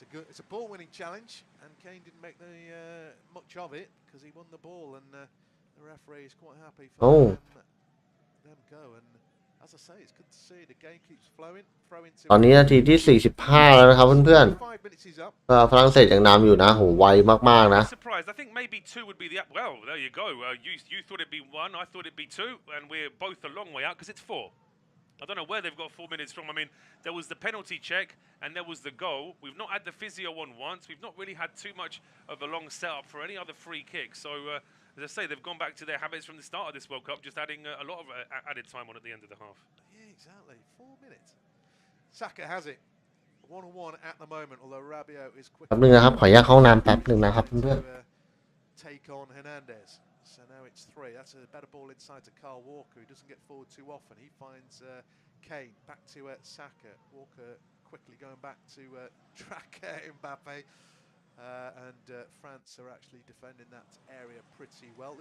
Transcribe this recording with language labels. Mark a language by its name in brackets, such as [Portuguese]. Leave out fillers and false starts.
[English] It's a ball-winning challenge, and Kane didn't make much of it because he won the ball, and the referee is quite happy for them go. And as I say, it's good to see the game keeps flowing. [Thai] ตอนนี้นาทีที่45แล้วนะครับเพื่อนๆฝรั่งเศสยังนำอยู่นะโหไวมากๆนะ [English] I think maybe 2 would be the well. There you go. You thought it'd be 1, I thought it'd be 2, and we're both a long way out because it's 4. I don't know where they've got 4 minutes from. I mean, there was the penalty check and there was the goal. We've not had the physio on once. We've not really had too much of a long setup for any other free kick. So, as I say, they've gone back to their habits from the start of this World Cup, just adding a lot of added time on at the end of the half. Yeah, exactly. 4 minutes. Saka has it. 1-1 at the moment, although Rabiot is quick. [Thai] แป๊บนึงนะครับขออนุญาตเข้าห้องน้ำแป๊บนึงนะครับเพื่อน [English] take on Hernandez.So now it's 3. That's a better ball inside to Kyle Walker, who doesn't get forward too often. He finds Kane back to Saka. Walker quickly going back to track Mbappe. And France are actually defending that area pretty well.